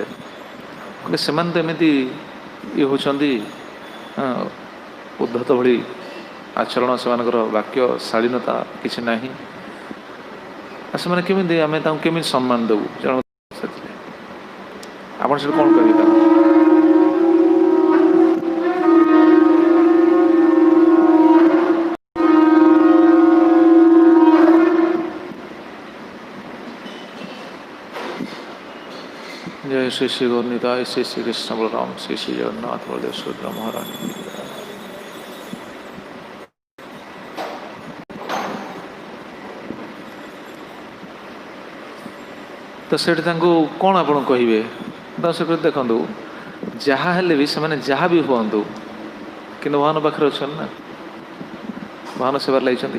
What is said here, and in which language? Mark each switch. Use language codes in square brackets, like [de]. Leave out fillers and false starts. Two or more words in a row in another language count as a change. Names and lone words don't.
[or] କହିଲେ ସେମାନେ ତ ଏମିତି ଇଏ ହେଉଛନ୍ତି, ଉଦ୍ଧତ ଭଳି ଆଚରଣ, ସେମାନଙ୍କର ବାକ୍ୟ ଶାଳୀନତା କିଛି ନାହିଁ, ଆଉ ସେମାନେ କେମିତି, ଆମେ ତାଙ୍କୁ କେମିତି ସମ୍ମାନ ଦେବୁ? ଜଣେ ପଚାରିଥିଲେ, ଆପଣ ସେଠି କ'ଣ କହିବେ ତାଙ୍କୁ? [hi] जय श्री श्री गौरनिताय, श्री श्री कृष्ण बलराम, श्री श्री जगन्नाथ बलदेव सुभद्रा महारानी। [or] ତ ସେଠି ତାଙ୍କୁ କ'ଣ ଆପଣ କହିବେ? ତ ସେଠି ଦେଖନ୍ତୁ, ଯାହା ହେଲେ ବି ସେମାନେ ଯାହା ବି ହୁଅନ୍ତୁ, କିନ୍ତୁ ଭଗବାନ ପାଖରେ ଅଛନ୍ତି ନା, ଭଗବାନ ସେବାରେ ଲାଗିଛନ୍ତି।